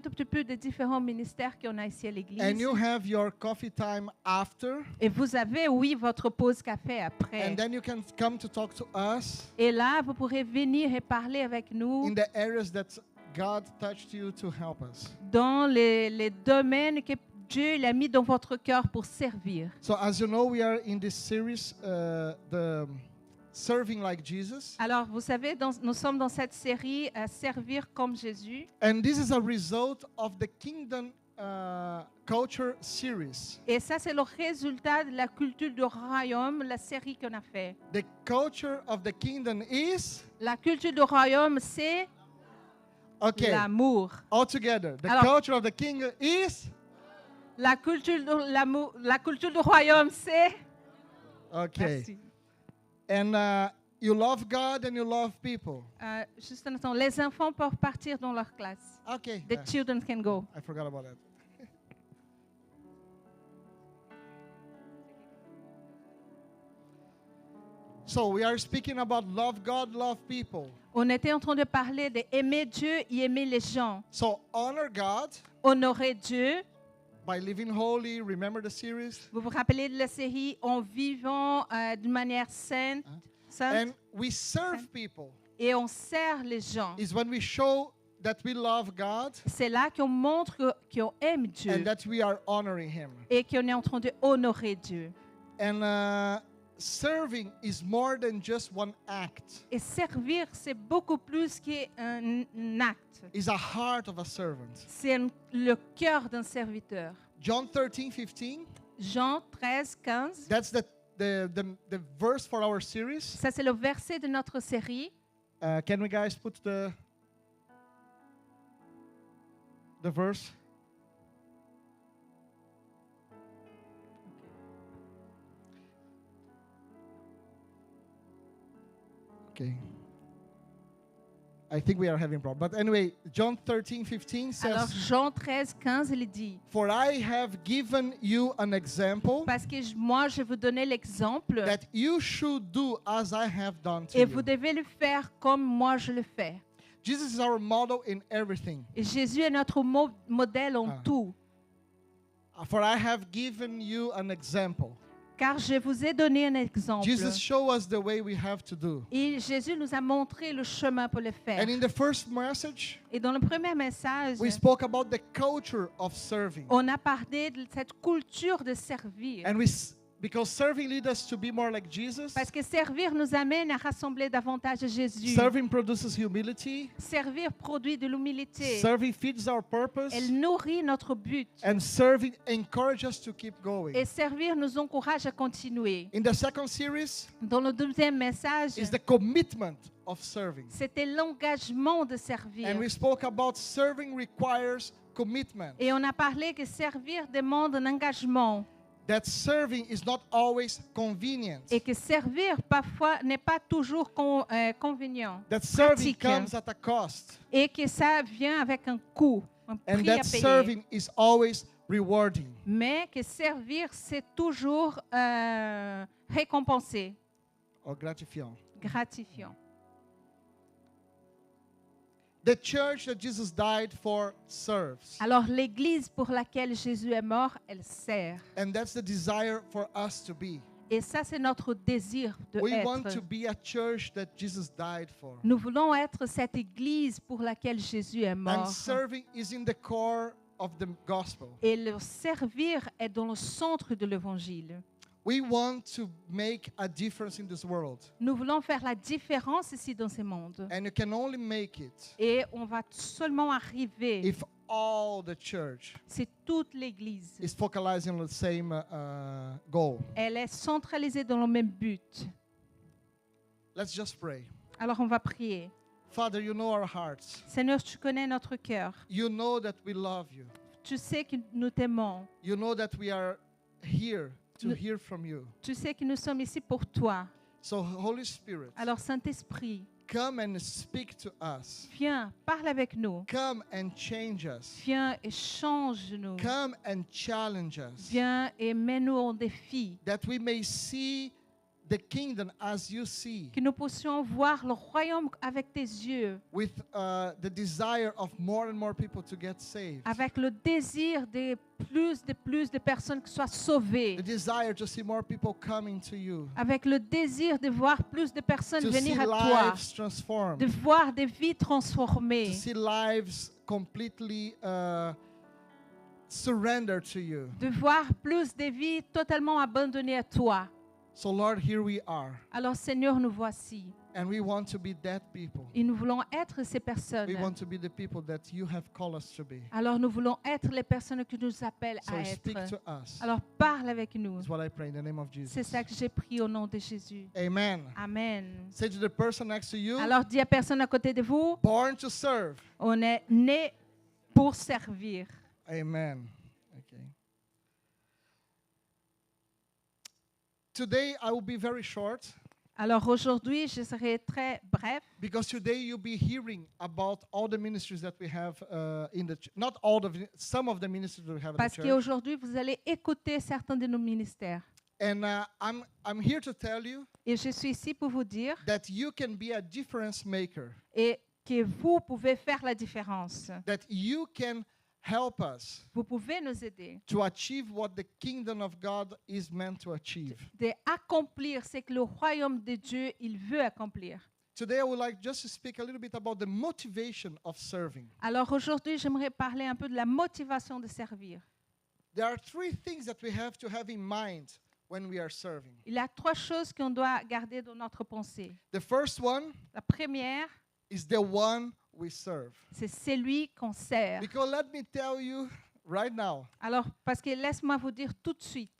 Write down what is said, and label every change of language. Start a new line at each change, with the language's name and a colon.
French: tout petit peu des différents ministères qu'on a ici à l'église.
English: And you have your coffee time after.
French: Et vous avez, oui, votre pause café après.
English: And then you can come to talk to us
French: Et là, vous pourrez venir et parler avec nous
English: in the areas that God touched you to help us.
French: dans les domaines que Dieu il a mis dans votre cœur pour servir.
English: So as you know, we are in this series, the Serving Like Jesus.
French: Alors, vous savez, nous sommes dans cette série Servir comme Jésus.
English: And this is a result of the Kingdom Culture series.
French: Et ça, c'est le résultat de la culture du royaume, la série qu'on a fait.
English: The culture of the kingdom is,
French: La culture du royaume, c'est
English: okay,
French: l'amour.
English: all together. The
French: Alors-
English: culture of the kingdom is,
French: La culture du royaume, c'est...
English: okay.
French: Merci.
English: And you love God and you love people.
French: Juste un instant, les enfants peuvent partir dans leur classe.
English: Okay. The children can go. I forgot about that. So we are speaking about love God, love people.
French: On était en train de parler d'aimer Dieu et aimer les gens.
English: So honor God
French: Honorer Dieu.
English: by living holy. Remember the series?
French: Vous vous rappelez de la série En vivant d'une manière sainte,
English: And we serve people.
French: et on sert les gens.
English: Is when we show that we love God
French: C'est là qu'on montre qu'on aime Dieu
English: and that we are honoring Him.
French: et qu'on est en train de honorer Dieu.
English: And serving is more than just one act.
French: Et servir, c'est beaucoup plus qu'un acte.
English: It's a heart of a servant.
French: C'est le cœur d'un serviteur.
English: John 13:15.
French: Jean 13, 15.
English: That's the verse for our series.
French: Ça, c'est le verset de notre série.
English: Can we guys put the verse? Okay. I think we are having problem. But anyway, John 13:15
French: Alors,
English: says,
French: Jean 13, 15, il dit,
English: "For I have given you an example
French: parce que moi, je vous donnais l'exemple
English: that you should do as I have done to
French: et vous
English: you."
French: devez le faire comme moi, je le fais.
English: Jesus is our model in everything.
French: Et Jésus est notre modèle en tout.
English: For I have given you an example.
French: Car je vous ai donné un exemple.
English: Jesus showed us the way we have to do.
French: Et Jésus nous a montré le chemin pour le faire.
English: And in the first message,
French: Et dans le premier message,
English: we spoke about the culture of serving.
French: on a parlé de cette culture de servir.
English: And because serving leads us to be more like Jesus.
French: Parce que servir nous amène à rassembler davantage Jésus.
English: Serving produces humility.
French: Servir produit de l'humilité.
English: Serving feeds our purpose.
French: Elle nourrit notre but.
English: And serving encourages us to keep going.
French: Et servir nous encourage à continuer.
English: In the second series
French: Dans le deuxième message,
English: is the commitment of serving.
French: c'était l'engagement de servir.
English: And we spoke about serving requires commitment.
French: Et on a parlé que servir demande un engagement.
English: That serving is not always convenient.
French: Et que servir parfois n'est pas toujours convenient.
English: That serving
French: pratique.
English: comes at a cost.
French: Et que ça vient avec un coût, un
English: And
French: prix à
English: that
French: payer.
English: serving is always rewarding.
French: Mais que servir, c'est toujours récompensé,
English: Or gratifiant.
French: gratifiant.
English: The church that Jesus died for serves.
French: Alors l'église pour laquelle Jésus est mort, elle sert.
English: And that's the desire for us to be.
French: Et ça, c'est notre désir de
English: We
French: être.
English: want to be a church that Jesus died for.
French: Nous voulons être cette église pour laquelle Jésus est
English: And
French: mort.
English: serving is in the core of the gospel.
French: Et le servir est dans le centre de l'évangile.
English: We want to make a difference in this world.
French: Nous voulons faire la différence ici dans ce monde.
English: And you can only make it
French: Et on va seulement arriver
English: if all the church
French: si toute l'église,
English: is focalizing on the same goal.
French: elle est centralisée dans le même but.
English: Let's just pray.
French: Alors on va prier.
English: Father, you know our hearts.
French: Seigneur, tu connais notre cœur.
English: You know that we love you.
French: Tu sais que nous t'aimons.
English: You know that we are here to
French: Nous-
English: hear from you.
French: Tu sais que nous sommes ici pour toi.
English: So, Holy Spirit,
French: Alors Saint-Esprit,
English: come and speak to us.
French: viens, parle avec nous.
English: Come and change us.
French: Viens et change-nous.
English: Come and challenge us.
French: Viens et mets-nous en défi.
English: That we may see the kingdom as you see,
French: Que nous puissions voir le royaume avec tes yeux,
English: with the desire of more and more people to get saved,
French: avec le désir de plus de personnes qui soient sauvées,
English: the desire to see more people coming to you,
French: avec le désir de voir plus de personnes
English: to see
French: venir à toi,
English: lives transformed,
French: de voir des vies
English: to
French: transformées,
English: see lives completely surrendered to you.
French: de voir plus de vies totalement abandonnées à toi.
English: So Lord, here we are,
French: Alors Seigneur, nous voici.
English: and we want to be that people.
French: Et nous voulons être ces personnes.
English: We want to be the people that you have called us to be.
French: Alors nous voulons être les personnes que nous appellent
English: So
French: à
English: speak
French: être.
English: to us.
French: Alors parle avec nous.
English: That's what I pray in the name of
French: C'est
English: Jesus.
French: ça que j'ai prié au nom de Jésus.
English: Amen.
French: Amen.
English: Say to the person next to you,
French: Alors dis à personne à côté de vous,
English: born to serve.
French: on est né pour servir.
English: Amen. Okay. Today I will be very short
French: Alors aujourd'hui, je serai très bref
English: because today you'll be hearing about all the ministries that we have in the not all of some of the ministries that we have in the
French: parce
English: church.
French: qu'aujourd'hui, vous allez écouter certains de nos ministères.
English: And I'm here to tell you
French: Et je suis ici pour vous dire
English: that you can be a difference maker,
French: et que vous pouvez faire la différence.
English: that you can help us
French: Vous pouvez nous aider
English: to achieve what the kingdom of God is meant to achieve.
French: d'accomplir ce que le royaume de Dieu il veut accomplir.
English: Today I would like just to speak a little bit about the motivation of serving.
French: Alors aujourd'hui, j'aimerais parler un peu de la motivation de servir.
English: There are three things that we have to have in mind when we are serving.
French: Il y a 3 choses qu'on doit garder dans notre pensée.
English: The first one
French: La première,
English: is the one we serve.
French: c'est celui qu'on sert.
English: Because let me tell you right now,
French: Alors, parce que laisse-moi vous dire tout de suite,